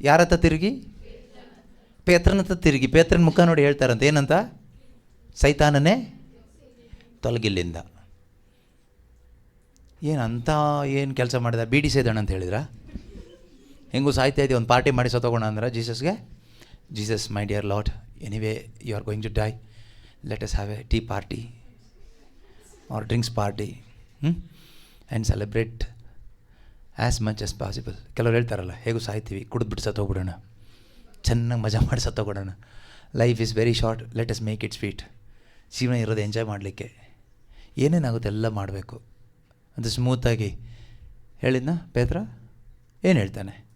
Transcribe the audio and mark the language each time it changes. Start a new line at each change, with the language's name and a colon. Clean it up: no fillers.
Kannada: ಯಾರತ್ತ ತಿರುಗಿ? ಪೇತ್ರನತ್ತ ತಿರುಗಿ. ಪೇತ್ರನ ಮುಖ ನೋಡಿ ಹೇಳ್ತಾರಂತ, ಏನಂತ? ಸೈತಾನನೇ ತೊಲಗಿಲ್ಲಿಂದ. ಏನಂತ ಏನು ಕೆಲಸ ಮಾಡಿದ? ಬೀಡಿ ಸೇದೋಣ ಅಂತ ಹೇಳಿದ್ರ? ಹೆಂಗೂ ಸಾಯ್ತಾ ಇದ್ದೀವಿ, ಒಂದು ಪಾರ್ಟಿ ಮಾಡಿ ಸತ್ತೋಗೋಣ ಅಂದ್ರೆ ಜೀಸಸ್ಗೆ?
English: Jesus, my dear Lord, anyway you are going to die, let us have a tea party or drinks party and celebrate as much as possible.
Kannada: ಕೆಲವ್ರು ಹೇಳ್ತಾರಲ್ಲ, ಹೇಗೂ ಸಾಯ್ತೀವಿ, ಕುಡಿದ್ಬಿಟ್ಟು ಸತ್ತೋಗ್ಬಿಡೋಣ, ಚೆನ್ನಾಗಿ ಮಜಾ ಮಾಡಿ ಸತ್ತೋಗ್ಬಿಡೋಣ,
English: Life is very short, let us make it sweet.
Kannada: ಜೀವನ ಇರೋದು enjoy ಮಾಡಲಿಕ್ಕೆ, ಏನೇನಾಗುತ್ತೆ ಎಲ್ಲ ಮಾಡಬೇಕು ಅಂತ ಸ್ಮೂತಾಗಿ ಹೇಳಿದ್ನ ಪೇತ್ರ. ಏನು ಹೇಳ್ತಾನೆ?